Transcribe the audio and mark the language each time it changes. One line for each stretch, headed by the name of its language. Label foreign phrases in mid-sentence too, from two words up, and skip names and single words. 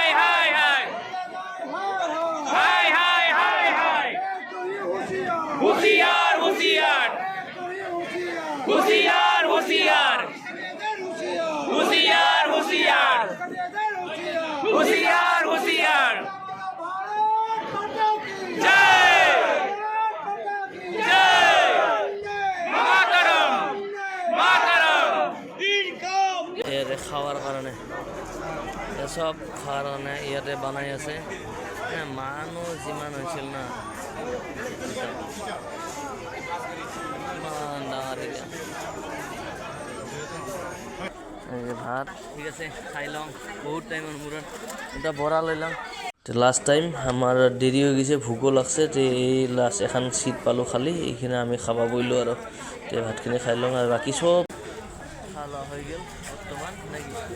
Assamese: हाय हाय हाय हाय हाय हाय होशियार होशियार होशियार होशियार होशियार होशियार होशियार होशियार जय जय मातरम मातरम ইয়াতে খাৱাৰ কাৰণে চব খোৱাৰ কাৰণে ইয়াতে বনাই আছে মানুহ যিমান হৈছিল না ইমান ডাঙৰ এৰিয়া ভাত ঠিক আছে খাই লওঁ বহুত টাইমৰ মূৰত এটা বৰা লৈ লওঁ লাষ্ট টাইম আমাৰ দেৰি হৈ গৈছে ভোকো লাগছে তে এই লাষ্ট এখন চিট পালোঁ খালি এইখিনি আমি খাব বইলোঁ আৰু তে ভাতখিনি খাই লওঁ আৰু বাকী চব খোৱা লোৱা হৈ গ'ল বৰ্তমান নেকি